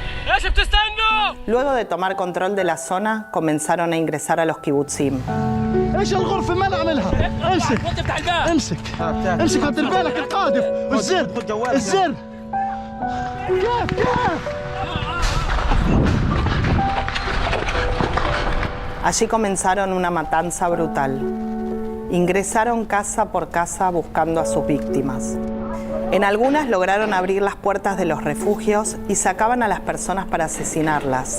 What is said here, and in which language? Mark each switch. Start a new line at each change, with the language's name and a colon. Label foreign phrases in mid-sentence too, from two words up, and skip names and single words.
Spanish: Luego de tomar control de la zona, comenzaron a ingresar a los kibutzim.
Arabic: ايش الغرفه ما نعملها. امسك امسك امسك هات بالك القاذف والزر الزر.
Spanish: Allí comenzaron una matanza brutal. Ingresaron casa por casa buscando a sus víctimas. En algunas lograron abrir las puertas de los refugios y sacaban a las personas para asesinarlas.